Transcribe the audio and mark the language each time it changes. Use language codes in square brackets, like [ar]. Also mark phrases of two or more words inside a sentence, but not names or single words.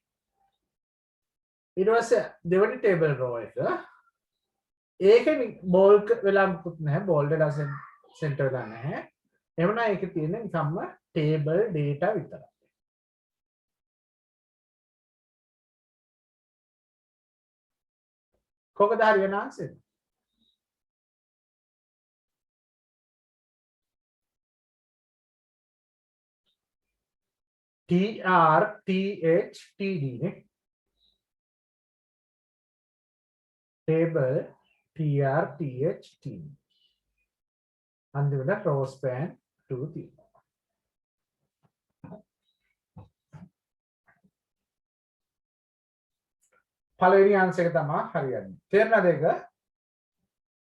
[si] ඊට පස්සේ දෙවෙනි [en] table row [si] එක ඒකෙන් බෝල්ඩ් වෙලා මුකුත් නැහැ. බෝල්ඩ් වෙලා සෙන්ටර් වෙලා නැහැ. එහෙනම් ඒකේ තියෙන්නේ නිකම්ම [en] table data [si] විතරයි. කොහොමද හරියන ආන්සර්? [en] tr th td නේ. table tr th td. [si] අන්තිමට [en] row span [si] 2 තියෙනවා. පළවෙනි ආන්සර් එක තමයි හරියන්නේ. තේරුණාද ඒක?